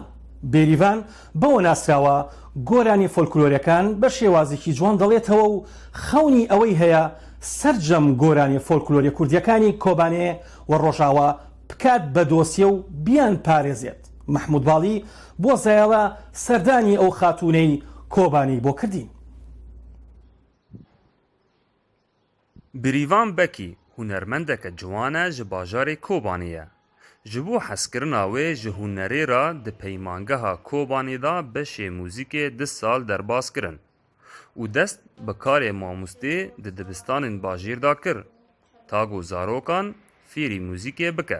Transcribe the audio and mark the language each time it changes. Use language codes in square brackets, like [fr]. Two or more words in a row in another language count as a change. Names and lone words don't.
[ckb] بێریڤان بەوە ناسراوە گۆرانی فۆلکلۆریەکان بە شێوازێکی جوان دەڵێتەوە و خەونی ئەوەی هەیە سەرجەم گۆرانی فۆلکلۆری کوردیەکانی کۆبانێ و ڕۆژاوە بکات بە دۆسیە و بیان پارێزێت. محمود باڵی بۆ زایاوە سەردانی ئەو خاتوونەی کۆبانی بۆ کردین. بریڤان بەکی هونەرمەندێکە جوانە [ku] ji bajarê Kobaniyê. Ji bo hezkirina wê ji hunerê ra di peymangeha Kobanî da beşê mûzîkê 2 sal derbas kirin û dest bi karê mamostê di dibistanên bajêr da kir ta ku zarokan fêrî mûzîkê bike.